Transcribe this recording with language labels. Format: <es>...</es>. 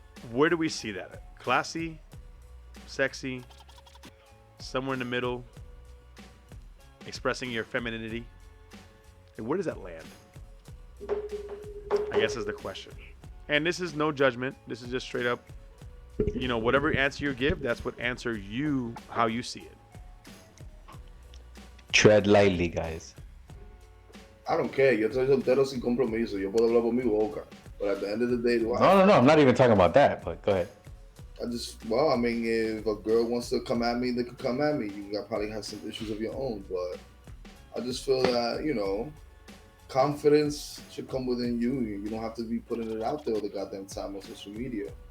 <en>Where do we see that at? Classy, sexy, somewhere in the middle, expressing your femininity. And where does that land? I guess is the question. And this is no judgment. This is just straight up, whatever answer you give, that's what answer you, how you see it. Tread lightly, guys. I don't care.</en> <es>Yo soy soltero sin compromiso. Yo puedo hablar por mi boca.</es> <en>But at the end of the day, No. I'm not even talking about that. But go ahead. I mean, if a girl wants to come at me, they could come at me. You got probably have some issues of your own, but I just feel that, confidence should come within you. You don't have to be putting it out there all the goddamn time on social media.</en>